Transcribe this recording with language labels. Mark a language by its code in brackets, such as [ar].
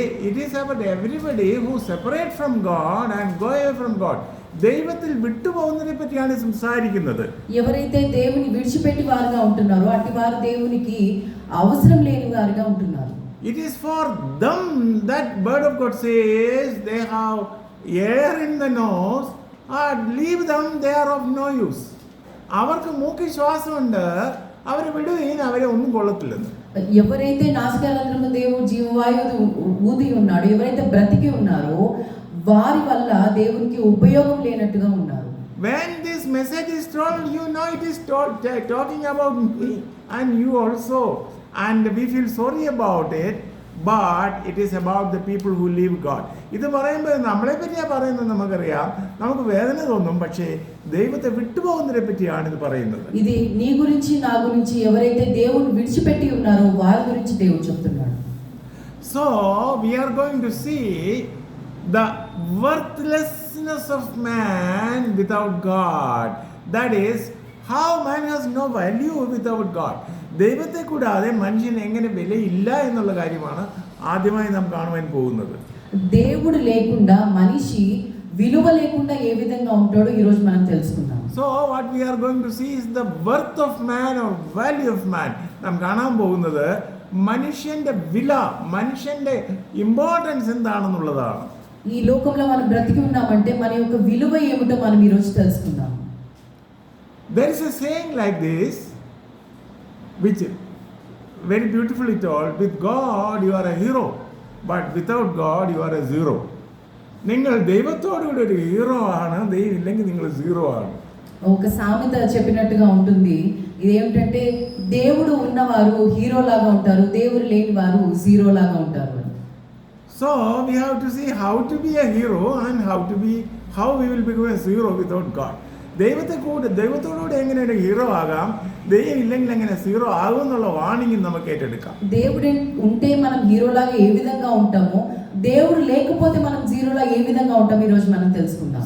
[en] It is about everybody who separate from God and go away from God. [ml] ദൈവത്തിൽ വിട്ടുപോകുന്നതിനെ പറ്റിയാണ് സംസാരിക്കുന്നത്. [te] ఎవరైతే దేవుని విడిచిపెట్టి వారుగా ఉంటున్నారో అట్టి వారు దేవునికి అవసరం లేని వారుగా ఉంటున్నారు. [en] It is for them that word of God says they have air in the nose, leave them, they are of no use. [ml] അവർക്ക് മൂക്കിൽ ശ്വാസമുണ്ട്, അവരെ വിടുകയും അവരെ ഒന്നും കൊള്ളത്തില്ലെന്ന്. [te] ఎవరైతే నాసికారంధ్రంలో దేవుడు జీవవాయువు ఊది ఉన్నాడో, ఎవరైతే బ్రతికి ఉన్నారో వారి వల్ల దేవునికి ఉపయోగం లేనట్టుగా ఉన్నారు. [en] When this message is told, you know it is talking about me and you also, and we feel sorry about it, but it is about the people who leave God. [ml] ഇത് പറയുമ്പോൾ നമ്മളെ പറ്റിയാ പറയുന്നത് നമുക്കറിയാം, നമുക്ക് വേദന തോന്നും, പക്ഷേ ദൈവത്തെ വിട്ടുപോകുന്നതിനെ പറ്റിയാണ് ഇത് പറയുന്നത്. [te] ఇది నీ గురించి నా గురించి, ఎవరైతే దేవుని విడిచిపెట్టి ఉన్నారో వారి గురించి దేవుడు చెప్తున్నాడు. [en] So we are going to see the worthlessness of man without God. That is how man has no value without God. [ml] ദൈവത്തെ കൂടാതെ മനുഷ്യന് എങ്ങനെ വിലയില്ല എന്നുള്ള കാര്യമാണ് ആദ്യമായി നാം കാണുവാൻ പോകുന്നത്. [te] దేవుడు లేకుండా మనిషి విలువ లేకుండా ఏ విధంగా ఉంటాడో ఈ రోజు మనం తెలుసుకుందాం. [en] So what we are going to see is the worth of man or value of man. [ml] നാം കാണാൻ പോകുന്നത് മനുഷ്യന്റെ വില, മനുഷ്യന്റെ ഇമ്പോർട്ടൻസ് എന്താണെന്നുള്ളതാണ്. [te] ఈ లోకంలో మనం బ్రతికి ఉన్నామంటే మన యొక్క విలువ ఏమిటో మనం ఈ రోజు తెలుసుకుందాం. [en] There is a saying like this, which very beautifully told, with God you are a hero, but without God you are a zero. [ml] നിങ്ങൾ ദൈവത്തോടുകൂടി ഒരു ഹീറോ ആണ്, ദൈവം ഇല്ലെങ്കിൽ നിങ്ങൾ സീറോ ആണ്. [te] ఒక సామెత చెప్పినట్టుగా ఉంటుంది. ఇదేమిటంటే దేవుడు ఉన్నవారు హీరో లాగా ఉంటారు, దేవుడు లేని వారు జీరో లాగా ఉంటారు. [en] So we have to see how to be a hero and how we will become a zero without God. [ml] ദൈവത്തോടുകൂടി എങ്ങനെ ഒരു ഹീറോ ആകാം, ദൈവം ഇല്ലെങ്കിൽ എങ്ങനെ സീറോ ആകും എന്നുള്ള വാണിംഗ് നമുക്ക് ഏറ്റെടുക്കാം. [te] దేవుడు ఉంటే మనం హీరోలాగా ఏ విధంగా ఉంటామో, దేవుడు లేకపోతే మనం జీరోలా ఏ విధంగా ఉంటాం ఈ రోజు మనం తెలుసుకుందాం.